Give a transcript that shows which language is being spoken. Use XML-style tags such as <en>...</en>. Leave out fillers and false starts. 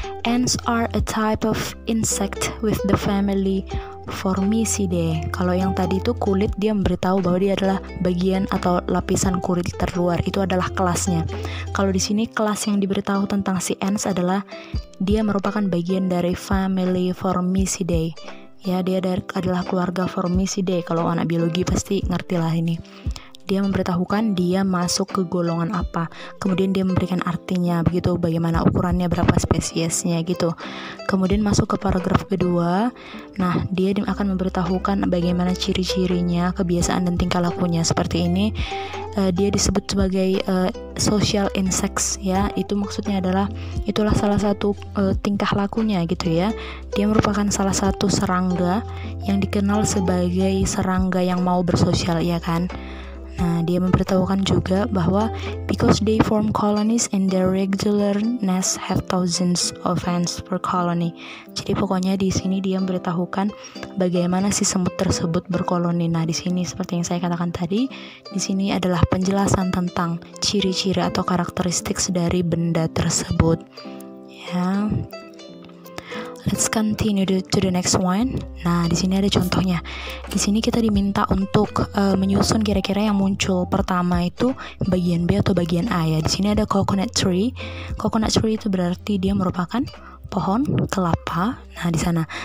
<en>Ants are a type of insect with the family Formicidae.</en> <id>Kalau yang tadi itu kulit, dia memberitahu bahwa dia adalah bagian atau lapisan kulit terluar. Itu adalah kelasnya. Kalau di sini kelas yang diberitahu tentang si ants adalah dia merupakan bagian dari family Formicidae. Ya, dia adalah keluarga Formicidae. Kalau anak biologi pasti ngertilah ini. Dia memberitahukan dia masuk ke golongan apa, kemudian dia memberikan artinya begitu, bagaimana ukurannya, berapa spesiesnya gitu. Kemudian masuk ke paragraf kedua. Nah, dia akan memberitahukan bagaimana ciri-cirinya, kebiasaan dan tingkah lakunya. Seperti ini, dia disebut sebagai social insects ya. Itu maksudnya adalah itulah salah satu tingkah lakunya gitu ya. Dia merupakan salah satu serangga yang dikenal sebagai serangga yang mau bersosial ya kan. Nah, dia memberitahukan juga bahwa</id> <en>because they form colonies and their regular nests have thousands of ants per colony.</en> <id>Jadi pokoknya di sini dia memberitahukan bagaimana si semut tersebut berkoloni. Nah, di sini seperti yang saya katakan tadi, di sini adalah penjelasan tentang ciri-ciri atau karakteristik dari benda tersebut. Ya.</id> <en>Let's continue to the next one.</en> <id>Nah, di sini ada contohnya. Di sini kita diminta untuk menyusun kira-kira yang muncul. Pertama itu bagian B atau bagian A ya. Di sini ada coconut tree. Coconut tree itu berarti dia merupakan pohon kelapa. Nah, di sana.</id>